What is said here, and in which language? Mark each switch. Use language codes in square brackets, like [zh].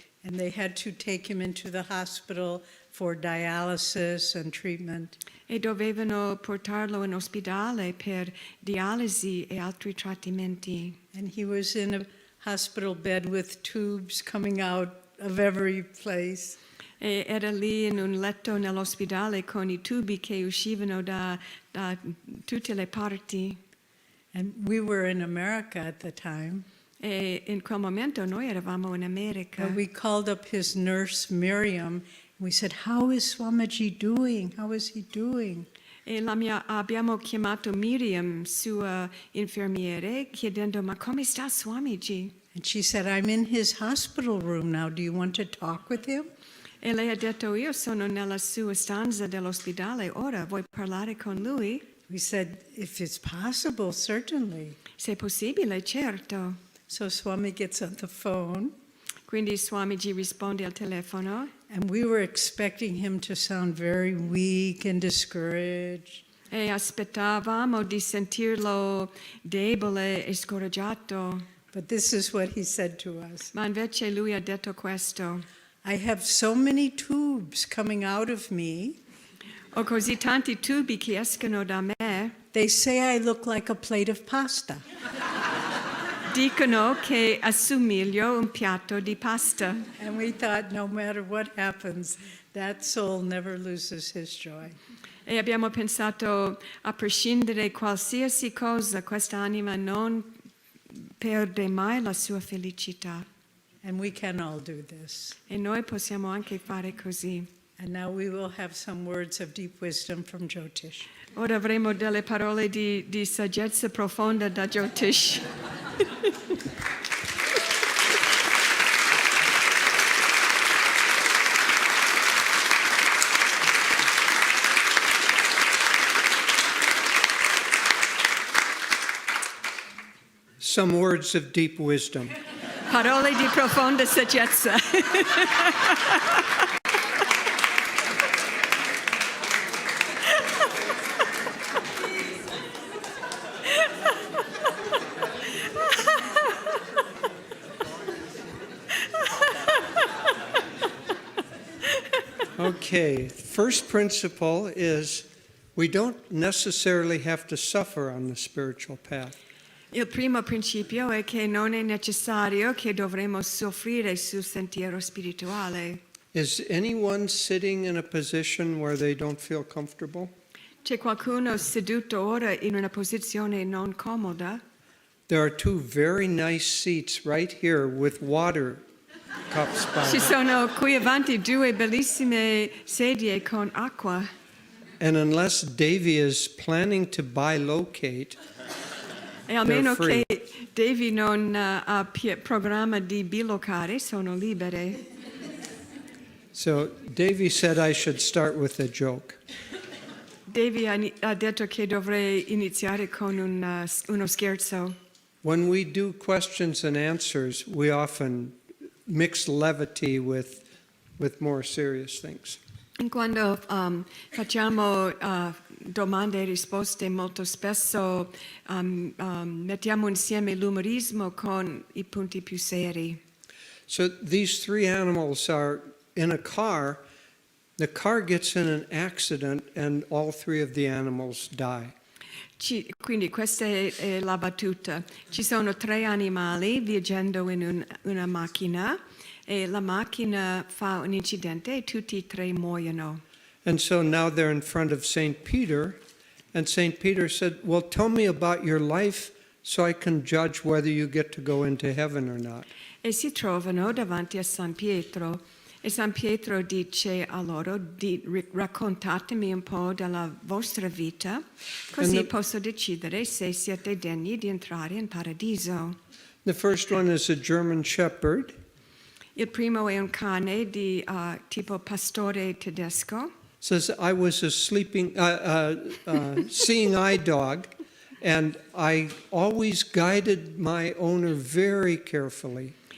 [en] And they had to take him into the hospital for dialysis and treatment. [it] E dovevano portarlo in ospedale per dialisi e altri trattamenti. [en] And he was in a hospital bed with tubes coming out of every place. [it] E era lì in un letto nell'ospedale con i tubi che uscivano da tutte le parti. [en] And we were in America at the time. [it] E in quel momento noi eravamo in America. [en] But we called up his nurse, Miriam, and we said, how is Swamiji doing? How is he doing? [it] E abbiamo chiamato Miriam, sua infermiere, chiedendo, ma come sta Swamiji? [en] And she said, I'm in his hospital room now. Do you want to talk with him? [it] E lei ha detto, io sono nella sua stanza dell'ospedale, ora vuoi parlare con lui? [en] We said, if it's possible, certainly. [it] Se possibile, certo. [en] So Swami gets on the phone, [it] Quindi Swamiji risponde al telefono [en] and we were expecting him to sound very weak and discouraged. [it] e aspettavamo di sentirlo debole e scoraggiato, [en] But this is what he said to us. [it] ma invece lui ha detto questo: [en] I have so many tubes coming out of me. [it] ho così tanti tubi che escono da me, [en] They say I look like a plate of pasta. [it] dicono che assomiglio un piatto di pasta. [en] And we thought no matter what happens, that soul never loses his joy. [it] E abbiamo pensato, a prescindere qualsiasi cosa, quest'anima non perde mai la sua felicità. [en] And we can all do this. [it] E noi possiamo anche fare così. [en] And now we will have some words of deep wisdom from Jyotish. [it] Ora avremo delle parole di saggezza profonda da Jyotish. [en] Some words of deep wisdom. [it] Parole di profonda saggezza. [en] Okay, first principle is we don't necessarily have to suffer on the spiritual path. [it] Il primo principio è che non è necessario che dovremo soffrire sul sentiero spirituale. [en] Is anyone sitting in a position where they don't feel comfortable? [it] C'è qualcuno seduto ora in una posizione non comoda? [en] There are two very nice seats right here with water cups by [it] Ci [en] them. [it] sono qui avanti due bellissime sedie con acqua. [en] And unless Devi is planning to bilocate, [it] E almeno [en] free. [it] che Devi non ha programma di bilocare, sono libere. [en] so Devi said I should start with a joke. [it] Devi ha detto che dovrei iniziare con uno scherzo. [en] When we do questions and answers, we often mix levity with more serious things. [it] Quando facciamo domande e risposte, molto spesso mettiamo insieme l'umorismo con i punti più seri. [en] So these three animals are in a car. The car gets in an accident and all three of the animals die. [it] Quindi questa è la battuta. Ci sono tre animali viaggiando in una macchina e la macchina fa un incidente e tutti e tre muoiono. [en] And so now they're in front of St. Peter, and St. Peter said, well, tell me about your life so I can judge whether you get to go into heaven or not. [it] E si trovano davanti a San Pietro e San Pietro dice a loro, raccontatemi un po' della vostra vita, così posso decidere se siete degni di entrare in paradiso. [en] The first one is a German shepherd. [it] Il primo è un cane di tipo pastore tedesco. [en] Says, I was a seeing eye dog, and I always guided my owner very carefully.